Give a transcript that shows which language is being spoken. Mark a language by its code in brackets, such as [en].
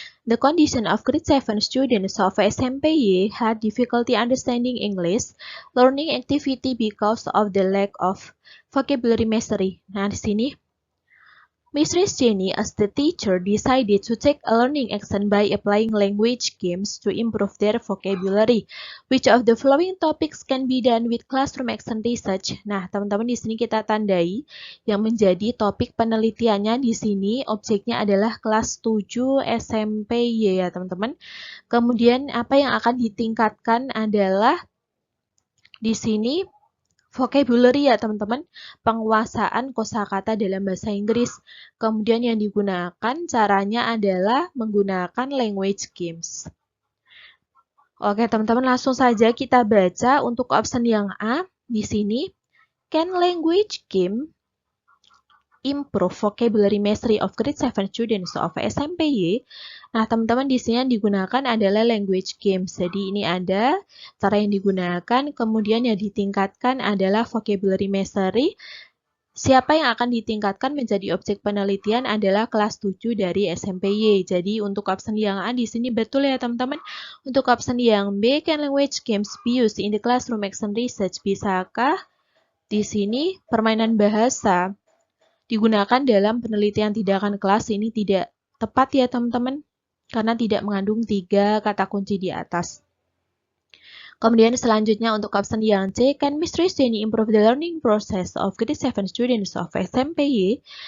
[en] The condition of grade 7 students of SMPY had difficulty understanding English learning activity because of the lack of vocabulary mastery. [id] Nah, di sini [en] Mistress Jenny, as the teacher, decided to take a learning action by applying language games to improve their vocabulary. Which of the following topics can be done with classroom action research? [id] Nah, teman-teman, di sini kita tandai yang menjadi topik penelitiannya di sini objeknya adalah kelas 7 SMPY ya, teman-teman. Kemudian apa yang akan ditingkatkan adalah di sini vocabulary ya, teman-teman, penguasaan kosakata dalam bahasa Inggris. Kemudian yang digunakan caranya adalah menggunakan language games. Oke, teman-teman, langsung saja kita baca untuk option yang A di sini. [en] Can language game improve vocabulary mastery of grade 7 students of SMPY? [id] Nah, teman-teman, di sini yang digunakan adalah language games. Jadi ini ada cara yang digunakan, kemudian yang ditingkatkan adalah vocabulary mastery Siapa yang akan ditingkatkan menjadi objek penelitian adalah kelas 7 dari SMPY. Jadi untuk option yang A di sini betul ya teman-teman. Untuk option yang B, [en] can language games be used in the classroom action research? [id] Bisakah di sini permainan bahasa digunakan dalam penelitian tindakan kelas? Ini tidak tepat ya teman-teman, karena tidak mengandung 3 kata kunci di atas. Kemudian selanjutnya untuk option yang C, [en] can [id] Mr. [en] Jenny improve the learning process of grade 7 students of SMPY?